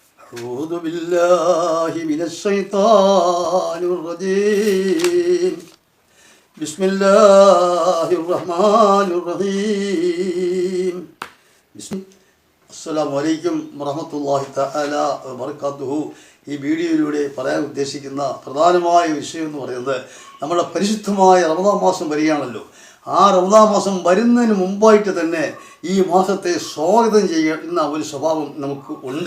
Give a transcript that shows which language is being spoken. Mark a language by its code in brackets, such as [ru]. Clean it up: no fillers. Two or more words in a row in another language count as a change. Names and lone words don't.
[ar] أعوذ بالله من الشيطان الرجيم بسم الله الرحمن الرحيم السلام عليكم ورحمة الله تعالى وبركاته. [ml] ഈ വീഡിയോയിലൂടെ പറയാൻ ഉദ്ദേശിക്കുന്ന പ്രധാനമായ വിഷയം എന്ന് പറയുന്നത് നമ്മുടെ പരിശുദ്ധമായ റമദാൻ മാസം വരികയാണല്ലോ. ആ റമദാൻ മാസം വരുന്നതിന് മുമ്പായിട്ട് തന്നെ ഈ മാസത്തെ സ്വാഗതം ചെയ്യുന്ന ഒരു സ്വഭാവം നമുക്ക് ഉണ്ട്.